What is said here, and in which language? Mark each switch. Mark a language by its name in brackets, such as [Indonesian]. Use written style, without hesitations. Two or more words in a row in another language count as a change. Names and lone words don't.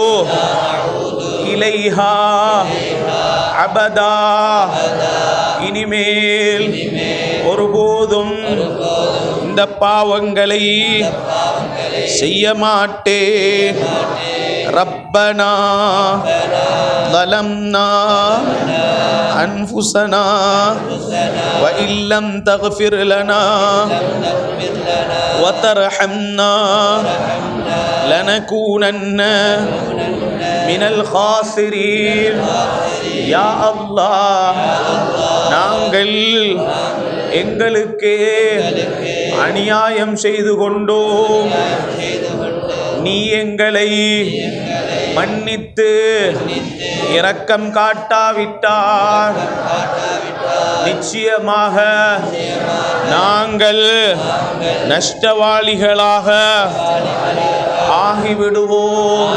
[Arabic] إليها أبدا [Tamil] இனிமேல் ஒருபோதும் இந்த பாவங்களை செய்ய மாட்டேன். [Arabic] ரப்பனா ظلمنا أنفسنا وإن لم تغفر لنا وترحمنا لنكونن من الخاسرين. يا الله [Tamil] நாங்கள் எங்களுக்கே அநியாயம் செய்து கொண்டோம். நீ எங்களை மன்னித்து இரக்கம் காட்டாவிட்டால் நிச்சயமாக நாங்கள் நஷ்டவாளிகளாக ஆகிவிடுவோம்.